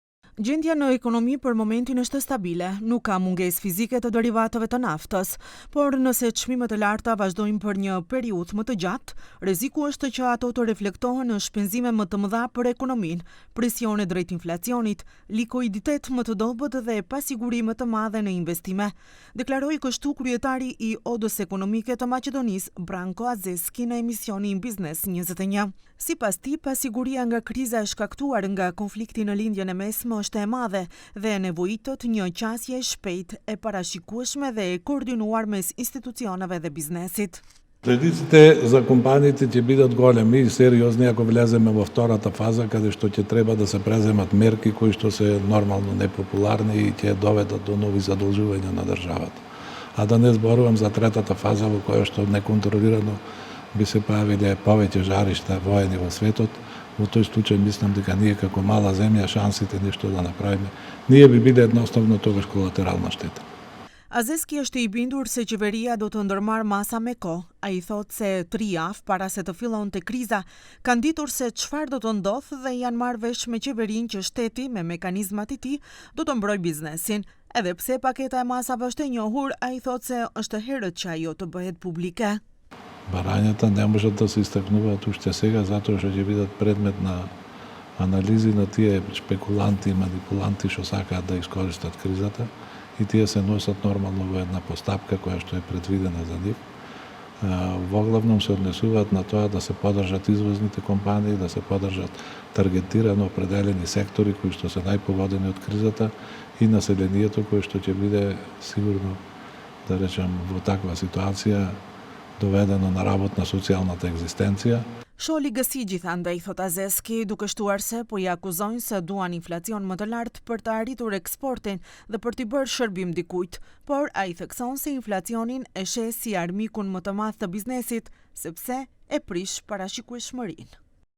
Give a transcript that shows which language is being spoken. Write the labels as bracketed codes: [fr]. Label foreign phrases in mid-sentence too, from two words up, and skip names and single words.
[sq] Gjendja në ekonomi për momentin është stabile, nuk ka mungesë fizike të derivateve të naftës, por nëse çmimet e larta vazhdojnë për një periudhë më të gjatë, rreziku është që ato të reflektohen në shpenzime më të mëdha për ekonominë, presione drejt inflacionit, likuiditet më të dobët dhe pasiguri më të madhe në investime, deklaroi kështu kryetari i Odës Ekonomike të Maqedonisë, Branko Azeski, në emisionin Biznes 21. Sipas tij, pasiguria nga kriza e shkaktuar nga konflikti në lindjen e mesme është e madhe dhe nevojitet një qasje e shpejtë, e parashikueshme dhe e koordinuar mes institucioneve dhe biznesit. [mk] Ризиците за компаниите ќе бидат големи и сериозни ако влеземе во втората фаза, каде што ќе треба да се преземат мерки кои што се нормално непопуларни и ќе доведат до нови задолжувања на државата. А да не зборувам за третата фаза во која што неконтролирано би се појавиле повеќе жаришта воени во светот. Во тој случај мислам дека ние како мала земја шансите нешто да направиме, ние би биле едноставно тогаш колатерална штета. [sq] Azeski është i bindur se qeveria do të ndërmarrë masa me kohë. Ai thotë se 3 javë para se të fillonte kriza, kanë ditur se çfarë do të ndodhë dhe janë marrë vesh me qeverinë që shteti me mekanizmat e tij do të mbrojë biznesin. Edhe pse paketa e masave është e njohur, ai thotë se është herët që ajo të bëhet publike. [mk] Барањата не можат да се истакнуваат уште сега, затоа што ќе бидат предмет на анализи на тие спекуланти и манипуланти што сакаат да искористат кризата и тие се носат нормално во една постапка која што е предвидена за нив. Воглавном се однесуваат на тоа да се поддржат извозните компании, да се поддржат таргетирано определени сектори кои што се најпогодени од кризата и населението кое што ќе биде сигурно, да речем, во таква ситуација доведено на работна социјалната екзистенција. [sq] Sholi gësi gjithandaj, thot Azeski, duke shtuar se po i akuzojnë se duan inflacion më të lartë për të arritur eksportin dhe për t'i bërë shërbim dikujt, por ai thekson se inflacionin e sheh si armikun më të madh të biznesit, sepse e prish parashikueshmërinë.